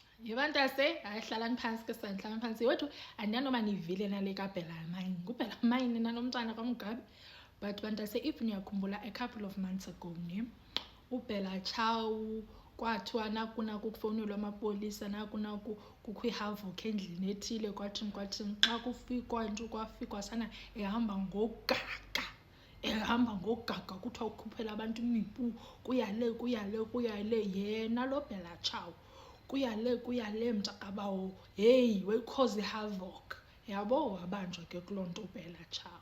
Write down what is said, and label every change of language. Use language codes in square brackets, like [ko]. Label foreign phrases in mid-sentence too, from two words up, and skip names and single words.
[xh] yebantase ayihlalani phansi ke sanhlala phansi wethu andinanoma nivile nale kaBhela Mine nguBhela Mine nanomntwana kaMgabi. But bantase if niyakhumbula [en] a couple of months ago [xh] ne uBhela Chau kwathiwa naku kufonelwa amapolisa naku kukho ihavoc endlini ethile kwathini xa kufikwa nje kwafikwa sana ehamba ngogaga kuthiwa ukhuphela abantu imipu kuyale yena lo Bhela Chau kuyale mntakabawo hey wayikhoze ihavoc yabo wabanjwa ke kuloo nto uBhela Chau.